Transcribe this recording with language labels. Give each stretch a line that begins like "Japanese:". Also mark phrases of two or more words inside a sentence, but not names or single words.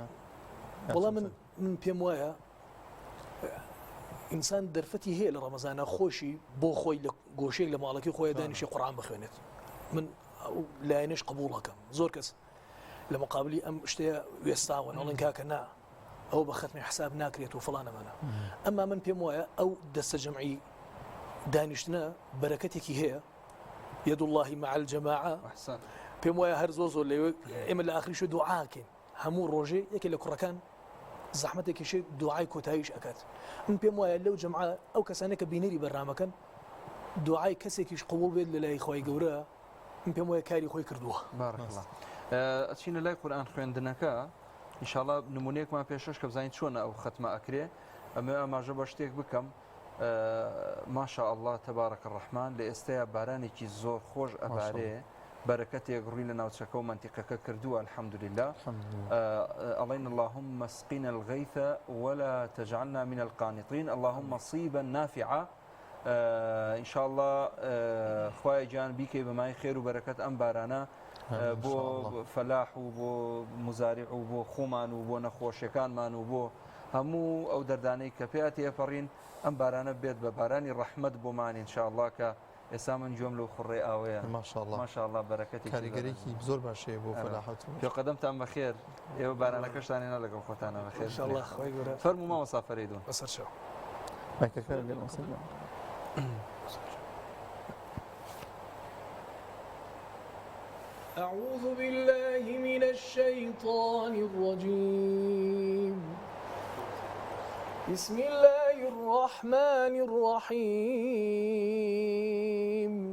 Central Kurdish: وەڵام من پێم وایە ئینسان دەرفەتی هەیە لە ڕەمەزانە خۆشی بۆ خۆی لە گۆشەیەک لە ماڵەکەی خۆی دانیشی قورئان بخوێنێت من لایەنش قبوڵەکەم زۆر کەس لە مقابلی ئەم شتەیە وێستاون ئەڵێن کاکە نا ئەو بە ختمی حساب ناکرێت و فڵانەمانە ئەمما من پێم وایە ئەو دەستە جەمعی دانیشتنە بەرەکەتێکی هەیە
Arabic: يد الله مع الجماعة
Central Kurdish: پێم وایە هەر زۆر لێوە ئێمە لە ئاخریش دوعاکەین هەموو ڕۆژێ یەکێ لە کوڕەکان زەحمەتێکیشی دوعای کۆتاییش ئەکات من پێم وایە لەو جەمعە ئەو کەسانێک کە بینەری بەرنامەکەن دوعای کەسێکیش قبول بێت لە لای خۆی گەورە من پێم وایە کاری خۆی کردووە
Arabic: بارك الله
Central Kurdish: ئەچینە لای قورئان خوێندنەکە ئینشاءڵڵا نمونەیەکمان پێشەش کە بزانین چۆنە ئەو ختمە ئەکرێ ئەمە ئاماژە بە شتێک بکەم
Arabic: ماشاء الله تبارك الرحمن
Central Kurdish: لە ئێستایا بارانێکی زۆر خۆش ئەبارێ بەرەکەتێک ڕووی لە ناوچەکە و منتیقەکە کردووە الحەمدولله ئەڵێن
Arabic: اللهم اسقنا الغيث ولا تجعلنا من القانطين اللهم صيبا نافعا إن شاء الله
Central Kurdish: خوای جان بیکەی بەمای خێر و بەرەکەت ئەم بارانە بۆ فەلاح و بۆ مزارع و بۆ خۆمان و بۆ نەخۆشیەکانمان و بۆ هەموو ئەو دەردانەی کە پێات تێپەڕین ئەم بارانە بێت بە بارانی ڕەحمەت بۆمان
Arabic: إن شاء الله
Central Kurdish: کە ئێستا من جۆم لەو خوڕێ ئاوەیە ماشاءالله بەرەکەتی کاریگەرێکی زۆر باشەیە بۆ فەلاحەت و پێ قەدەمتان بەخێر ئێوە بارانەکەشتان هێنا لەگەڵ خۆتانە بەخێر انشاءالله خوای گەورە فەرموو مامۆستا فەریدون بەسەر چاو مایکەکە لێ مەسەر
Arabic: أعوذ بالله من الشيطان الرجيم بسم الله الرحمن الرحيم